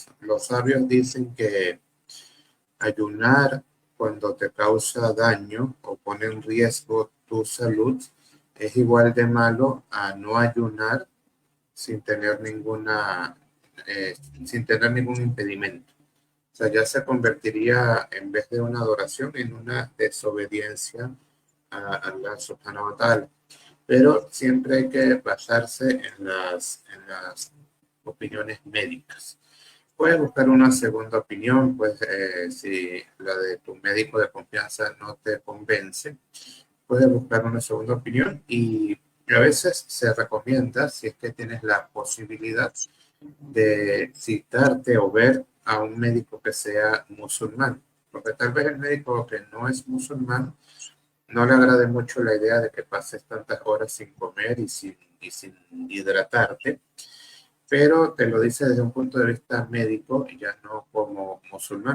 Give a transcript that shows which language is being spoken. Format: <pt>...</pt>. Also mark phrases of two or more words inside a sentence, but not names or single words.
<es>Los sabios dicen que ayunar cuando te causa daño o pone en riesgo tu salud es igual de malo a no ayunar sin tener sin tener ningún impedimento. O sea, ya se convertiría en vez de una adoración en una desobediencia a</es> <ar>الله سبحانه وتعالى.</ar> <es>Pero siempre hay que basarse en las opiniones médicas. Puedes buscar una segunda opinión, pues si la de tu médico de confianza no te convence, puedes buscar una segunda opinión y a veces se recomienda, si es que tienes la posibilidad, de citarte o ver a un médico que sea musulmán, porque tal vez el médico que no es musulmán no le agrade mucho la idea de que pases tantas horas sin comer y sin hidratarte, pero te lo dice desde un punto de vista médico y ya no como musulmán.</es>